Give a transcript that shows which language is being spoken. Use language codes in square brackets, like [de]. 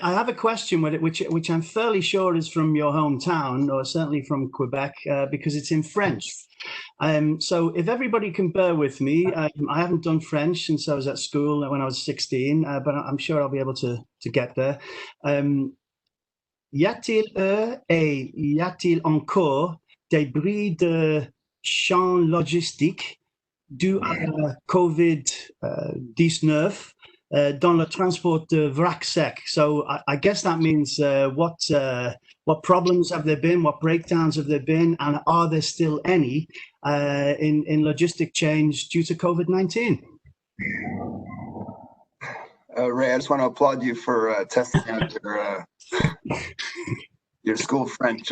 [en] I have a question which I'm fairly sure is from your hometown, or certainly from Quebec, because it's in French. So if everybody can bear with me, I haven't done French since I was at school when I was 16, but I'm sure I'll be able to get there. [fr] Y a-t-il et y a-t-il encore des bris de champs logistiques dû à COVID-19 dans le transport de vrac sec? [en] So I guess that means what problems have there been, what breakdowns have there been, and are there still any in logistic change due to COVID-19? Ray, I just want to applaud you for testing out your school French.